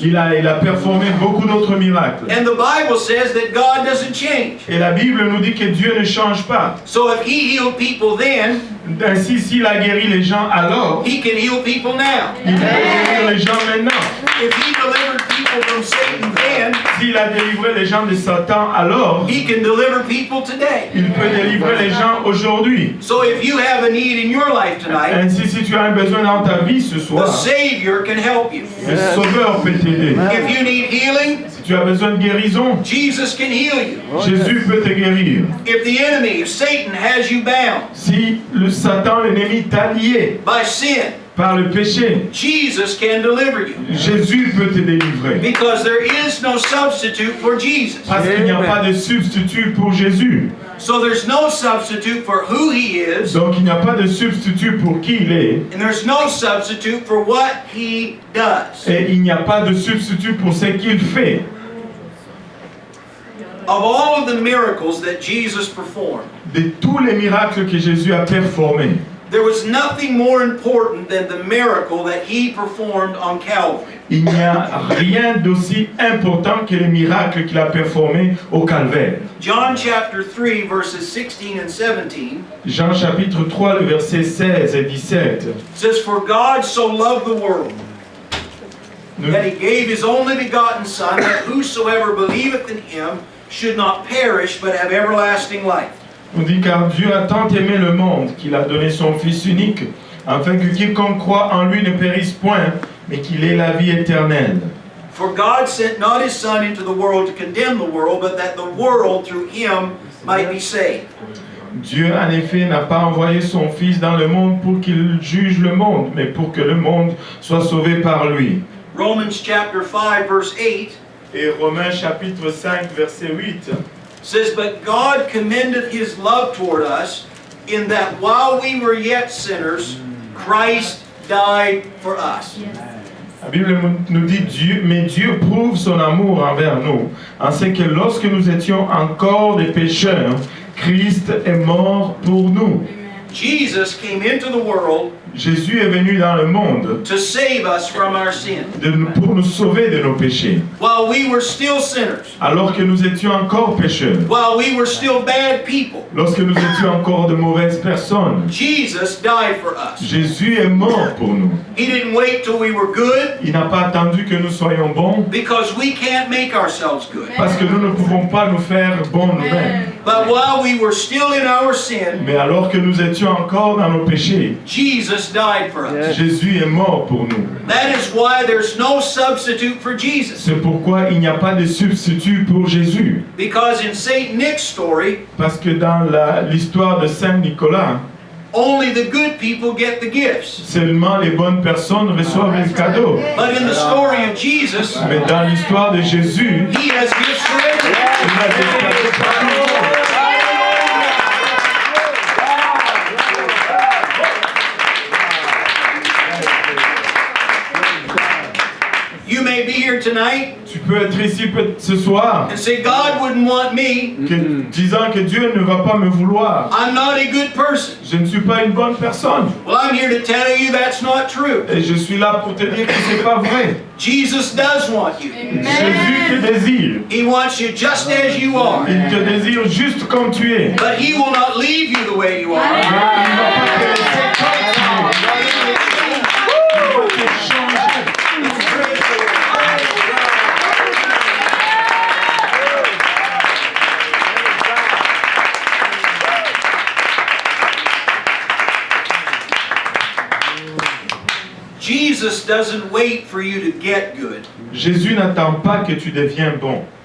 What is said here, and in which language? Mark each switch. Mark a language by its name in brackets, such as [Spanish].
[French] Il a performé beaucoup d'autres miracles. [English] And the Bible says that God doesn't change. [French] Et la Bible nous dit que Dieu ne change pas. [English] So if he healed people then, [French] Ainsi, s'il a guéri les gens alors, [English] he can heal people now. [French] il peut guérir les gens maintenant. [English] If he delivered people from Satan then, [French] S'il a délivré les gens de Satan alors, [English] he can deliver people today. [French] il peut délivrer les gens aujourd'hui. [English] So if you have a need in your life tonight, [French] Ainsi, si tu as un besoin dans ta vie ce [English] the [French] soir, [English] Savior can help you. [French] le Sauveur peut t'aider. [English] If you need healing, [French] Si tu as besoin de guérison, [English] Jesus can heal you. [French] Jésus peut te guérir. [English] If the enemy, if Satan has you bound [French] Si le Satan, l'ennemi, t'a lié [English] by sin, [French] par le péché, [English] Jesus can deliver you. [French] Jésus peut te délivrer. [English] Because there is no substitute for Jesus. [French] Parce qu'il n'y a pas de substitut pour Jésus. [English] So there's no substitute for who he is, [French] Donc il n'y a pas de substitut pour qui il est. [English] and there's no substitute for what he does. [French] Et il n'y a pas de substitut pour ce qu'il fait. [English] Of all of the miracles that Jesus performed, [French] De tous les miracles que Jésus a performés, [English] there was nothing more important than the miracle that he performed on Calvary. [French] il n'y a rien d'aussi important que les miracles qu'il a performés au Calvaire. [English] John chapter 3 verses 16 and 17 [French] Jean chapitre 3, le verset 16 et 17. [English] says, For God so loved the world, [French] Nous- [English] that he gave his only begotten Son, that whosoever believeth in him should not perish, but have everlasting life. [French] On dit car Dieu a tant aimé le monde qu'il a donné son Fils unique, afin que quiconque croit en lui ne périsse point, mais qu'il ait la vie éternelle. [English] For God sent not his Son into the world to condemn the world, but that the world through him might be saved. [French] Dieu en effet n'a pas envoyé son Fils dans le monde pour qu'il juge le monde, mais pour que le monde soit sauvé par lui. [English] Romans chapter 5 verse 8 [French] Et Romains chapitre 5 verset 8. [English] says, But God commendeth his love toward us, in that while we were yet sinners, Christ died for us. [French] La Bible nous dit mais Dieu prouve son amour envers nous, en ce que lorsque nous étions encore des pécheurs, Christ est mort pour nous. [English] Jesus came into the world [French] Jésus est venu dans le monde [English] to save us from our sin. [French] pour nous sauver de nos péchés. [English] While we were still sinners, [French] Alors que nous étions encore pécheurs, [English] while we were still bad people, [French] lorsque nous étions encore de mauvaises personnes, [English] Jesus died for us. [French] Jésus est mort pour nous. [English] He didn't wait till we were good [French] Il n'a pas attendu que nous soyons bons, [English] because we can't make ourselves good. [French] parce que nous ne pouvons pas nous faire bons nous-mêmes. [English] But while we were still in our sin, [French] Mais alors que nous étions encore dans nos péchés, [English] Jesus died for us. [French] Jésus est mort pour nous. [English] That is why there's no substitute for Jesus. [French] C'est pourquoi il n'y a pas de substitut pour Jésus. [English] Because in Saint Nick's story, [French] Parce que dans l'histoire de Saint Nicolas, [English] only the good people get the gifts. [French] seulement les bonnes personnes reçoivent les cadeaux. [English] But in the story of Jesus, [French] Mais dans l'histoire de Jésus, [English] he has gifts for [French] il [English] everyone. [French] a des cadeaux pour tout le monde. [English] You may be here tonight [French] Tu peux être ici ce soir, [English] and say, God wouldn't want me. [French] disant que Dieu ne va pas me vouloir. [English] I'm not a good person. [French] Je ne suis pas une bonne personne. [English] Well, I'm here to tell you that's not true. [French] Et je suis là pour te dire que c'est pas vrai. [English] Jesus does want you. [French] Jésus te désire. [English] He wants you just as you are. [French] Il te désire juste comme tu es. [English] But he will not leave you the way you [French] Mais [English] are. [French] il ne va pas te laisser comme tu es. Il va te changer. [English] Jesus doesn't wait for you to get good. [French] Jésus n'attend pas que tu deviens bon.